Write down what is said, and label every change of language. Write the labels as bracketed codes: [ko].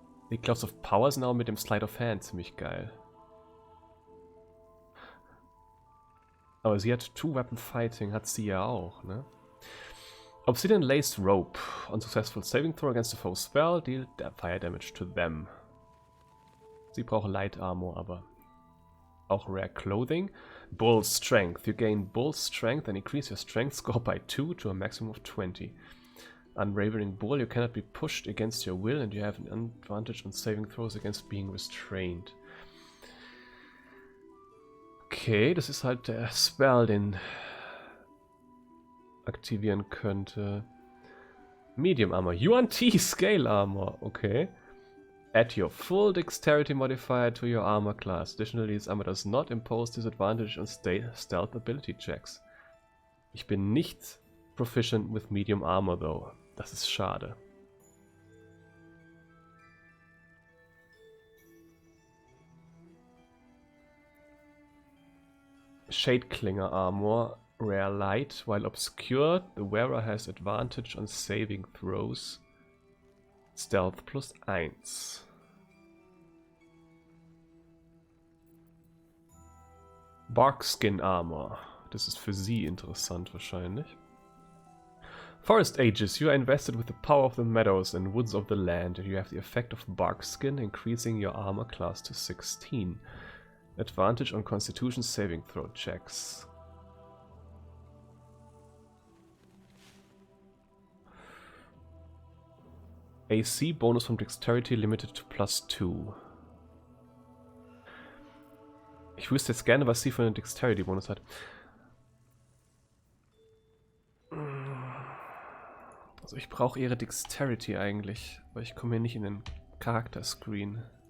[de] Die Gloves of Power sind auch mit dem Slide of Hand ziemlich geil. Aber sie hat 2-weapon fighting, hat sie ja auch, ne? [en] Obsidian Laced Rope. Unsuccessful saving throw against a foe spell, deal fire damage to them. [de] Sie braucht Light Armor, aber auch Rare Clothing. [en] Bull Strength. You gain Bull Strength and increase your Strength score by 2 to a maximum of 20. Unwavering Bull, you cannot be pushed against your will and you have an advantage on saving throws against being restrained. [de] Okay, das ist halt der Spell, den aktivieren könnte. [en] Medium Armor. UNT Scale Armor. Okay. Add your full Dexterity modifier to your armor class. Additionally, this armor does not impose disadvantage on stealth ability checks. [de] Ich bin nicht [en] proficient with Medium Armor, though. [de] Das ist schade. [en] Shadeclinger Armor. Rare Light. While obscured, the wearer has advantage on saving throws. Stealth +1. Barkskin Armor. [de] Das ist für sie interessant wahrscheinlich. [en] Forest Ages. You are invested with the power of the meadows and woods of the land, and you have the effect of Barkskin, increasing your armor class to 16. Advantage on Constitution Saving Throw Checks. AC bonus from Dexterity limited to +2. [de] Ich wüsste jetzt gerne, was sie für einen Dexterity-Bonus hat. Also ich brauche ihre Dexterity eigentlich, weil ich komme hier nicht in den Charakter-Screen.